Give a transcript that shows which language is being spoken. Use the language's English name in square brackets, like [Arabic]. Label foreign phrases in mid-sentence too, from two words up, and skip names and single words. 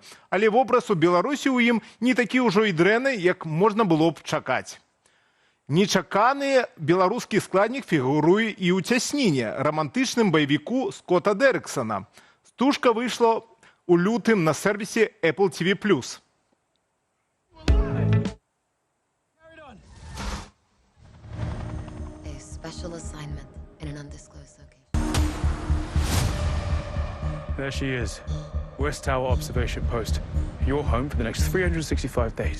[Belarusian] Але вобраз у Беларусі ў ім не такі ўжо і дрэнны, як можна было б чакаць. Нечаканы беларускі складнік фігуруе і ў «Цясніне», романтычным баевіку Скотта Дэрыксана. Стужка выйшла у лютым на сервісе Apple TV+. [English] There she is. West Tower Observation Post. Your home for the next 365 days.